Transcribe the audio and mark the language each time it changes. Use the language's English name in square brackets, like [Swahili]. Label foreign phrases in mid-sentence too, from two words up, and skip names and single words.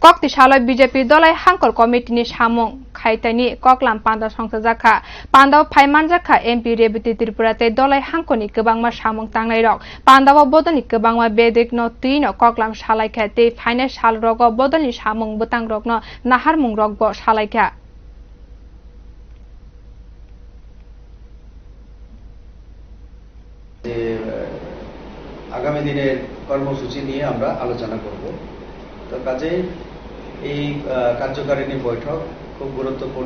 [Kok Borok] Koktisalai BJP dolai hangkol komitini samung khaitani koklam panda songsa jakha pandao phaiman jakha MP Rebiti Tripurate dolai hangkoni kebangma samung tangnai rok pandao bodoni kebangma bedik no tino koklam salai khate phaina sal rogo bodoni samung butang rok no nahar mung rok bo salai kha [Bangla] আগামী দিনের কর্মসূচি নিয়ে আমরা আলোচনা করব। তো কাজেই এই কার্যকারিণী বৈঠক খুব গুরুত্বপূর্ণ।